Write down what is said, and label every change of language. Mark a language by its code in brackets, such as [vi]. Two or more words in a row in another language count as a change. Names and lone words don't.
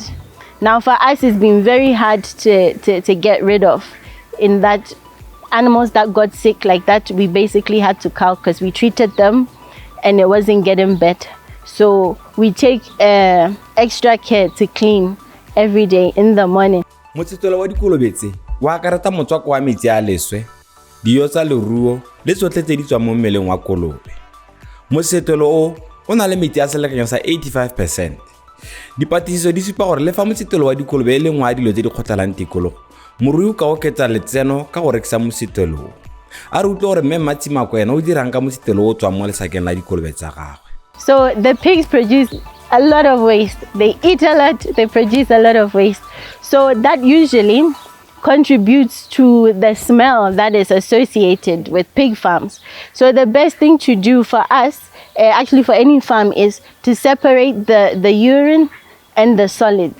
[en] Now for us, it's been very hard to get rid of. In that, animals that got sick like that, we basically had to cull, because we treated them and it wasn't getting better. So we take extra care to clean every day in the morning. [tn] Motsetelo wa dikolobe tse wa akareta motswako wa metsi a leswe, diyo tsa leruo le tsotlhe tse di tswang mo mmeleng wa kolobe. Motsetelo o o na le metsi a selekanyo sa 85%. Dipatlisiso di supa gore le fa mosetelo wa dikolobe e le nngwe ya dilo tse di kgotlalang tikologo, morui o ka oketsa letseno ka go rekisa mosetelo. A re utlwe gore mme Tsimako ena o dirang ka mosetelo o tswang mo lesakeng la dikolobe tsa gagwe. [en] So the pigs produce a lot of waste. They eat a lot, they produce a lot of waste. So that usually contributes to the smell that is associated with pig farms. So the best thing to do for us, actually for any farm, is to separate the urine and the solids.